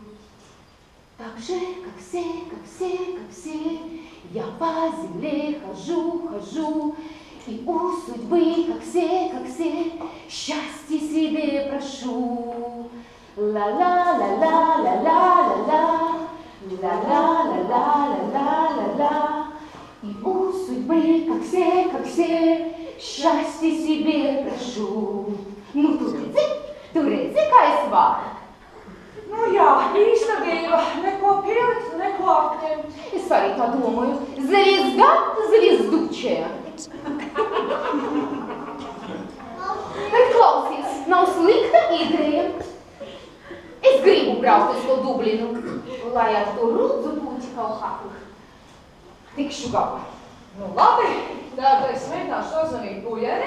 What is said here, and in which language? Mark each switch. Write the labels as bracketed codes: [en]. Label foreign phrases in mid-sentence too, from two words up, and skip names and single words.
[ru] Так же, как все, я по земле хожу, и у судьбы, как все, счастье себе прошу. Ла-ла-ла-ла-ла-ла-ла-ла, ла-ла-ла-ла-ла-ла-ла. И у судьбы, как все, счастье себе прошу. [lv] Nu, tu redzi, kā es varu? Nu jā, īstenība, neko pielikt, neko apņemt. Es arī tā domāju, [ru] звезда звездучая. [lv] Bet klausies, nav slikta ideja. Es gribu braukt uz to Dublinu, lai ar to rudzu puķi kaut kā tikšu galā. Nu labi, tad es mēģināšu sazvanīt Buļeri.